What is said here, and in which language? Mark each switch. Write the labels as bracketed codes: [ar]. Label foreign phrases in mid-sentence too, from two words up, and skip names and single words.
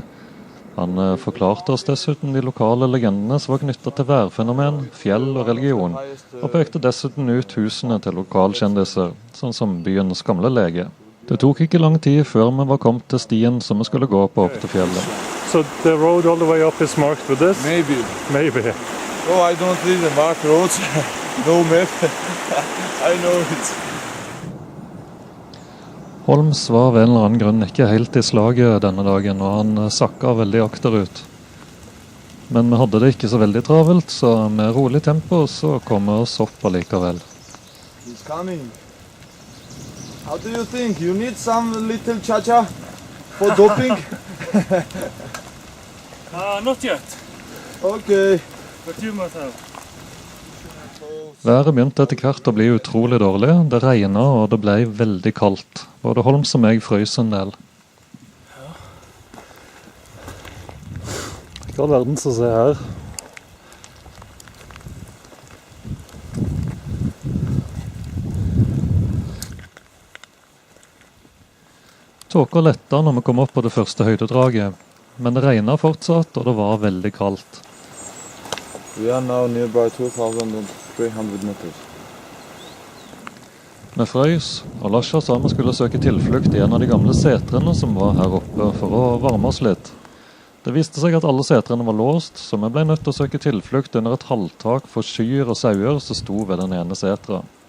[no] Han forklarte oss dessuten de lokale legendene som var knyttet til værfenomen, fjell og religion, og pekte dessuten ut husene til lokalkjendiser, sånn som byens gamle lege. Det tok ikke lang tid før vi var kommet til stien som vi skulle gå på opp til fjellet. [en] So the road all the way up is marked with this? Maybe. Maybe. Oh, I don't read the marked roads. No map. I know it. [no] Holmes var ved en eller annen grunn ikke helt i slaget denne dagen, og han sakket veldig akterut. Men vi hadde det ikke så veldig travelt, så med rolig tempo så kom vi oss opp allikevel. [en] He's coming. How do you think? You need some little cha-cha for doping? Not yet. Okay. But you must have. [no] Været begynte etter hvert å bli utrolig dårlig. Det regnet og det ble veldig kaldt. Både Holmes og meg frøs en del. Hva er verden som ser her? Tåka letta når vi kom opp på det første høydedraget, men det regnet fortsatt og det var veldig kaldt. [en] We are now nearby 2,300 meters. [no] Vi frøys, og Lasha sa vi skulle søke tilflukt i en av de gamle setrene som var her oppe for å varme oss litt. Det viste seg at alle setrene var låst, så vi ble nødt til å søke tilflukt under et halvtak for kyr og sauer som sto ved den ene setra.